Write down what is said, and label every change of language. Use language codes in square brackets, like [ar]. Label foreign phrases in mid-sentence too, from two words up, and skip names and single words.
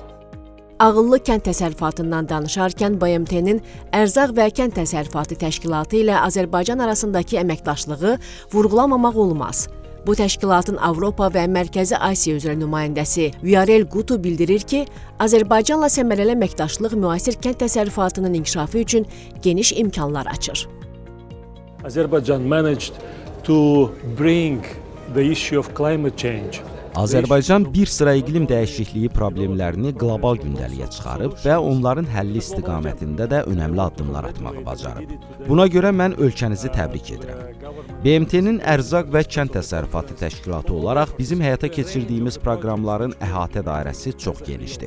[az] Ağıllı kənd təsərrüfatından danışarkən BMT-nin Ərzaq və Kənd Təsərrüfatı Təşkilatı ilə Azərbaycan arasındakı əməkdaşlığı vurğulamamaq olmaz. Bu təşkilatın Avropa və Mərkəzi Asiya üzrə nümayəndəsi Viorel Gutu bildirir ki, Azərbaycanla səmərəli əməkdaşlıq müasir kənd təsərrüfatının inkişafı üçün geniş imkanlar açır. [en] Azərbaycan managed to bring the issue of climate change. [az] Azərbaycan bir sıra iqlim dəyişikliyi problemlərini qlobal gündəliyə çıxarıb və onların həlli istiqamətində də önəmli addımlar atmağı bacarıb. Buna görə mən ölkənizi təbrik edirəm. BMT-nin Ərzaq və Kənd Təsərrüfatı Təşkilatı olaraq bizim həyata keçirdiyimiz proqramların əhatə dairəsi çox genişdir.